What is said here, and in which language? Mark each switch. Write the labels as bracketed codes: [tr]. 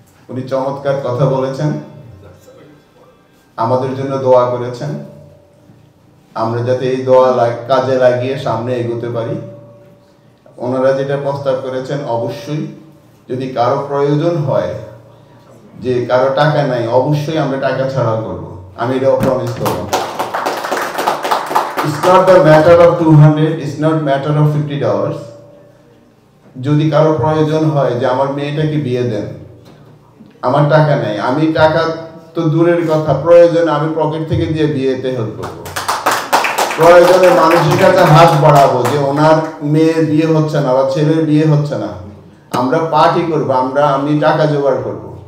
[bn] উনি চমৎকার কথা বলেছেন, আমাদের জন্য দোয়া করেছেন, আমরা যাতে এই দোয়া কাজে লাগিয়ে সামনে এগোতে পারি। ওনারা যেটা প্রস্তাব করেছেন, অবশ্যই যদি কারো প্রয়োজন হয়, যে কারো টাকা নাই, অবশ্যই আমরা টাকা ছাড়া করব, আমি এটাও প্রমিস করব। [en] It's not the matter of 200, it's not matter of $50. [bn] যদি কারো প্রয়োজন হয় যে আমার মেয়েটাকে বিয়ে দেন, আমার টাকা নেই, আমি টাকা তো দূরের কথা, প্রয়োজন আমি পকেট থেকে দিয়ে বিয়েতে হেল্প করবো। প্রয়োজনে মানুষের কাছে হাত বাড়াবো যে ওনার মেয়ের বিয়ে হচ্ছে না বা ছেলের বিয়ে হচ্ছে না, আমরা পার্টি করবো, আমি টাকা জোগাড় করব।